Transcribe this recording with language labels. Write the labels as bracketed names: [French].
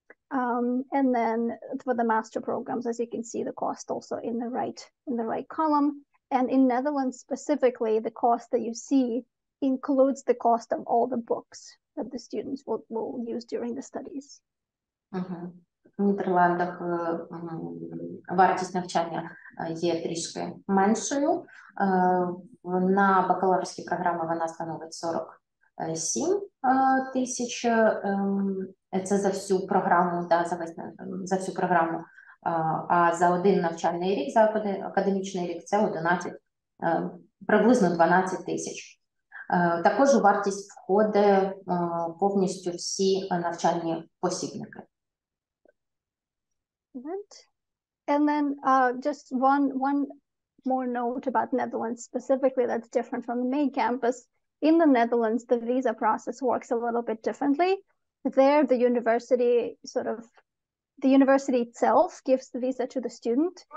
[English] And then for the master programs, as you can see, the cost also in the right column. And in Netherlands specifically, the cost that you see includes the cost of all the books that the students will use during the studies. [Ukrainian] В Нідерландах вартість навчання є трішки меншою. На бакалаврській програмі вона становить 47 тисяч. Це за всю програму, за всю програму. А за один навчальний рік, за академічний рік, це приблизно 12 тисяч. Також у вартість входить повністю всі навчальні посібники. [English] And then just one more note about Netherlands specifically that's different from the main campus. In the Netherlands, the visa process works a little bit differently. There, the university itself gives the visa to the student.